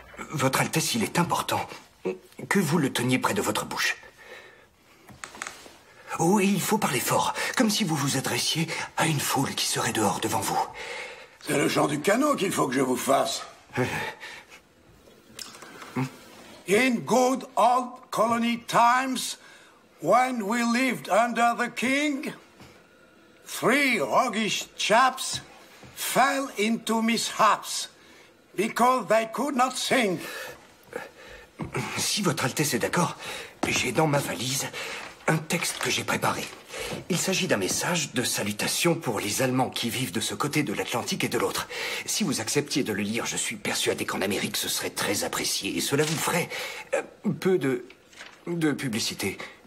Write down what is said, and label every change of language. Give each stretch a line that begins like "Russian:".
French: Votre Altesse, il est important que vous le teniez près de votre bouche. Oh, et il faut parler fort, comme si vous vous adressiez à une foule qui serait dehors devant vous. C'est le chant du canon qu'il faut que je vous fasse.
English: In good old colony times, when we lived under the king, 3 roguish chaps fell into mishaps because they could not sing.
French: Si votre Altesse est d'accord, j'ai dans ma valise un texte que j'ai préparé. Il s'agit d'un message de salutation pour les Allemands qui vivent de ce côté de l'Atlantique et de l'autre. Si vous acceptiez de le lire, je suis persuadé qu'en Amérique ce serait très apprécié et cela vous ferait peu de publicité.